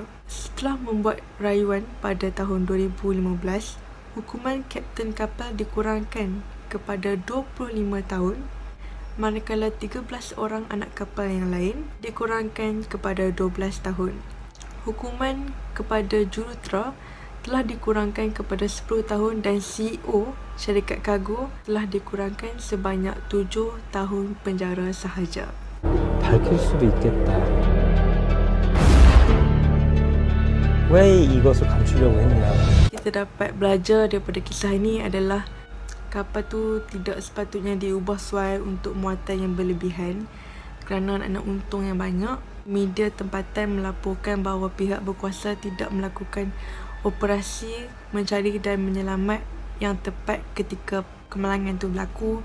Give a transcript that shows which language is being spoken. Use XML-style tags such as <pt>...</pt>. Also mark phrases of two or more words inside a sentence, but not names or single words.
<ms>Setelah membuat rayuan pada tahun 2015, hukuman kapten kapal dikurangkan kepada 25 tahun, manakala 13 orang anak kapal yang lain dikurangkan kepada 12 tahun. Hukuman kepada jurutera telah dikurangkan kepada 10 tahun dan CEO syarikat kargo telah dikurangkan sebanyak 7 tahun penjara sahaja.</ms> <ko>밝힐 수도 있겠다. 왜 이것을 감추려고 했냐?</ko> <ms>Kita dapat belajar daripada kisah ini adalah kapal tu tidak sepatutnya diubah suai untuk muatan yang berlebihan kerana nak untung yang banyak. Media tempatan melaporkan bahawa pihak berkuasa tidak melakukan operasi mencari dan menyelamat yang tepat ketika kemalangan itu berlaku.</ms>